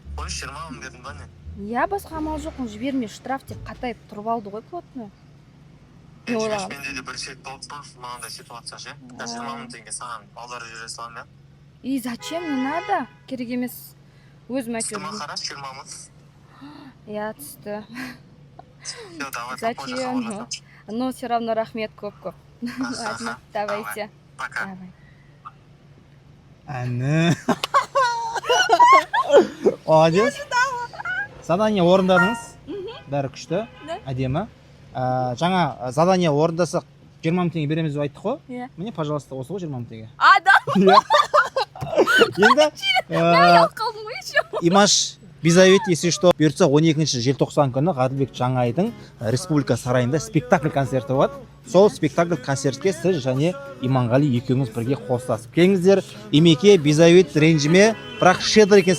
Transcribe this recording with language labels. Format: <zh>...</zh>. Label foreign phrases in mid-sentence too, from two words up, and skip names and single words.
<kk>20 мың дедім ба не? Иә, басқа амал жоқ, оны жібермей штраф деп қатайып тұрып алды ғой плотно. Не ойлағам? Менде де бір рет болып па, мынандай ситуация ше. 20 мың теңге саған аударып жібере салам да.</kk> <ru>И зачем, не надо?</ru> <kk>Керек емес. Өзім әйтеуір. Үстіме қараш 20 мың. Иә, түсті.</kk> <ru>Все, давай, попозже Зачем?</ru> <kk>хабарласамыз. Но все равно рахмет көп-көп. Ладно, давайте.</kk> <ru>Пока. Давай.</ru> <kk>Әні. Молодец. Задание орындадыңыз. Бәрі күшті. Әдемі. Жаңа задание орындасақ 20 мың теңге береміз деп айттық қой. Иә. Міне, пожалуйста, осы ғой 20 мың теңге. Да. Енді Қалдым ғой еще.</kk> <ru>Имаш Бизавет, если что,</ru> <kk>бұйыртса 12 желтоқсан күні Ғаділбек Жаңайдың Республика сарайында спектакль концерті болады. Сол спектакль концертке сіз және Иманғали екеуіңіз бірге қосыласып келіңіздер. Имеке, Бизавет ренжіме, бірақ щедр екенсіз.</kk>